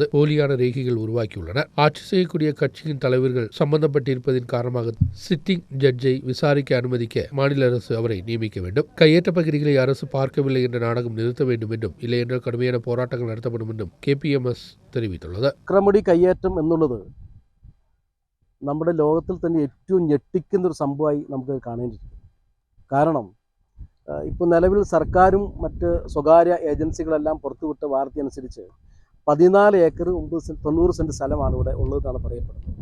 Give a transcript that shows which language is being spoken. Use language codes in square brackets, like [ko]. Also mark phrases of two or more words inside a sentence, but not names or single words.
[ta] போலியான ரேகைகள் உருவாக்கியுள்ளன. ஆட்சி செய்யக்கூடிய கட்சியின் தலைவர்கள் சம்பந்தப்பட்டிருப்பதன் காரணமாக [en] sitting judge [ta] விசாரிக்க அனுமதிக்க மாநில அரசு அவரை நியமிக்க வேண்டும். கையேற்ற பகுதிகளை அரசு பார்க்கவில்லை என்ற நாடகம் நிறுத்த வேண்டும் என்றும் இல்லையென்றால் கடுமையான போராட்டங்கள் நடத்தப்படும் என்றும் KPMS தெரிவித்துள்ளது. [ml] അക്രമടി കയ്യേറ്റം എന്നുള്ളത് നമ്മുടെ ലോകത്തിൽ തന്നെ ഏറ്റവും ഞെട്ടിക്കുന്ന ഒരു സംഭവമായി നമുക്ക് കാണേണ്ടിയിരിക്കും. കാരണം ഇപ്പോൾ നിലവിൽ സർക്കാരും മറ്റ് സ്വകാര്യ ഏജൻസികളെല്ലാം പുറത്തുവിട്ട വാർത്ത അനുസരിച്ച് 14 ഏക്കർ 90 സെൻറ്റ് സ്ഥലമാണ് ഇവിടെ ഉള്ളതെന്നാണ് പറയപ്പെടുന്നത്.